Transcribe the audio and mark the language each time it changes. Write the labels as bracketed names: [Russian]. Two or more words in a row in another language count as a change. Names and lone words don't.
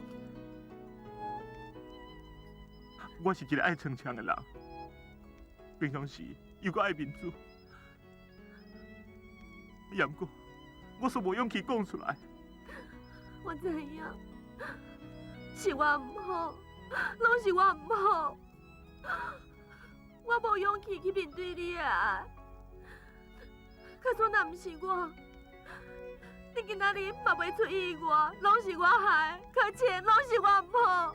[Min Nan Chinese] 我是一个爱逞强的人，平常时又搁爱面子，也毋过我却无勇气讲出来。我知影，是我唔好，拢是我唔好，我无勇气去面对你的爱。可是若唔是我。你今仔日嘛袂出意外，拢是我害，可钱拢是我唔好。